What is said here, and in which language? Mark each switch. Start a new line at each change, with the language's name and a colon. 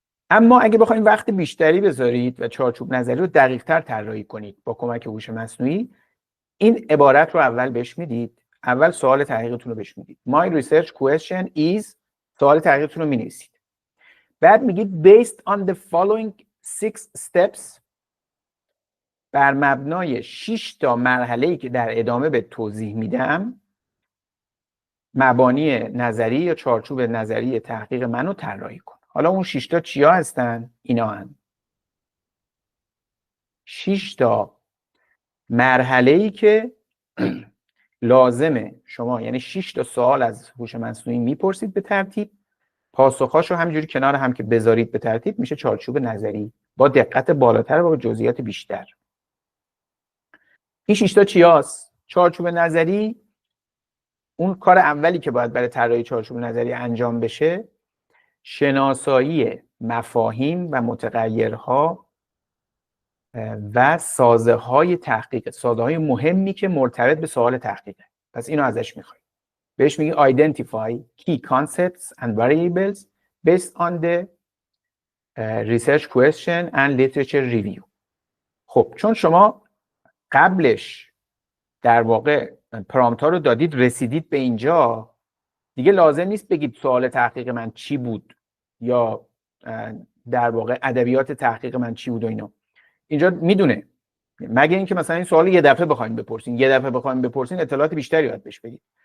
Persian: اما اگه بخواید وقت بیشتری بذارید و چارچوب نظری رو دقیق‌تر طراحی کنید با کمک هوش مصنوعی، این عبارت رو اول بهش میدید. اول سوال تحقیقتون رو بهش میدید.
English: My research question is،
Persian: سوال تحقیقتون رو مینویسید. بعد میگید
English: based on the following 6 steps
Persian: بر مبنای 6 تا مرحله‌ای که در ادامه به توضیح میدم مبانی نظری یا چارچوب نظری تحقیق منو طراحی کن. حالا اون 6 تا چیا هستن؟ اینا هستن 6 تا مرحله‌ای که لازمه شما، یعنی 6 تا سوال از هوش مصنوعی میپرسید به ترتیب، پاسخاشو همینجوری کنار هم که بذارید به ترتیب میشه چارچوب نظری با دقت بالاتر و با جزئیات بیشتر. این 6 تا چیاست؟ چارچوب نظری، اون کار اولی که باید برای طراحی چارچوب نظری انجام بشه شناسایی مفاهیم و متغیرها و سازه های تحقیق، سازه های مهمی که مرتبط به سوال تحقیقه. پس اینو ازش میخوایم. بهش میگی
English: identify key concepts and variables based on the research question and literature review.
Persian: خب چون شما قبلش در واقع پرامپت ها رو دادید رسیدید به اینجا، دیگه لازم نیست بگید سوال تحقیق من چی بود یا در واقع ادبیات تحقیق من چی بود و اینا. اینجا میدونه، مگه اینکه مثلا این سوال یه دفعه بخواید بپرسین اطلاعات بیشتری باید بهش بدید.